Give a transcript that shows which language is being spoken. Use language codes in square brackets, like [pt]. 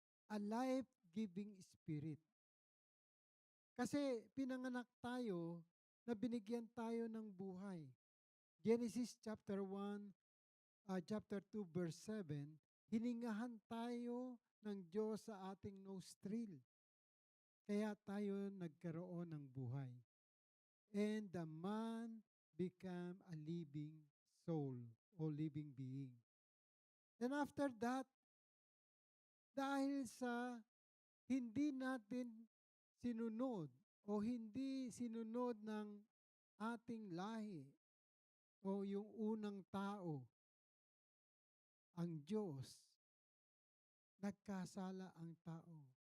[en] A life-giving spirit. [tl] Kasi pinanganak tayo na binigyan tayo ng buhay. Genesis chapter 1, chapter 2, verse 7, hiningahan tayo ng Diyos sa ating nostril. Kaya tayo nagkaroon ng buhay. [en] And the man became a living soul o living being. And after that, [tl] dahil sa hindi natin sinunod o hindi sinunod ng ating lahi o yung unang tao, ang Diyos, nagkasala ang tao.